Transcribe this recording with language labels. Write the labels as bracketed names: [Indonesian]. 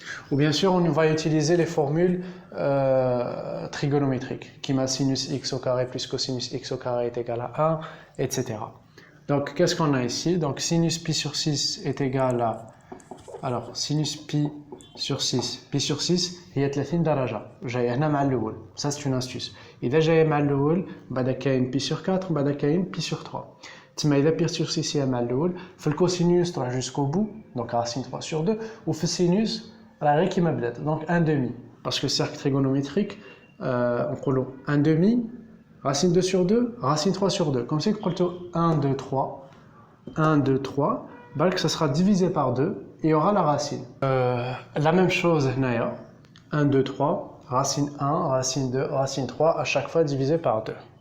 [French] Ou bien sûr, on va utiliser les formules trigonométriques, qui m'a sinus x au carré plus cosinus x au carré est égal à 1, etc. Donc, qu'est-ce qu'on a ici? Donc, sinus pi sur 6 est égal à... Alors, sinus pi sur 6. Pi sur 6, il y a 30 درجة. [Arabic] جاي هنا مع الأول. [French] Ça, c'est une astuce. [Arabic] إذا جاي مع الأول, بعد كاين [French] pi sur 4, [Arabic] بعد كاين [French] pi sur 3. [Arabic] تما إذا [French] pi sur 6 [Arabic] هي مع الأول, في الكوسينوس تروح [French] jusqu'au bout, donc racine 3 sur 2, ou [Arabic] في السينوس راه غير كيما بدات, [French] donc 1 demi. Parce que cercle trigonométrique, [Arabic] نقولوا [French] 1 demi, racine 2 sur 2, racine 3 sur 2. Comme si vous [Arabic] قلتوا [French] 1, 2, 3, 1, 2, 3, que ça sera divisé par 2, et il y aura la racine. La même chose, 1, 2, 3, racine 1, racine 2, racine 3, à chaque fois divisé par 2.